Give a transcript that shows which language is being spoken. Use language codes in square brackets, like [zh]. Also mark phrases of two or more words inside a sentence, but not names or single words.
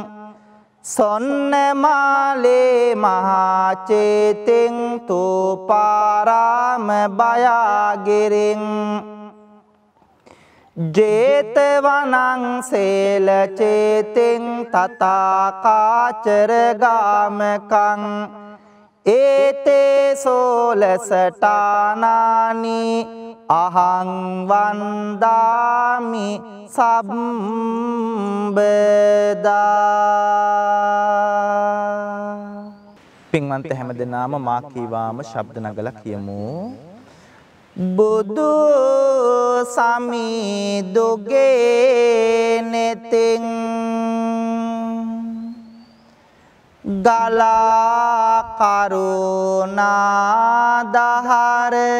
[pi] සොන්නමාලේ මහා චේතින් තූපාරාම බයාගිරින් ජේතවනං සේල චේතින් තථාකාචර ගාමකං ඒතේ සෝලසටානානි අහං වන්දාමි සම්බදා. [si] පින්වන්ත හැමදෙනාම මා කීවාම ශබ්ද නගලා කියමු. බුදු සමිදුගේ නෙතින් ගලා කරුණා දහර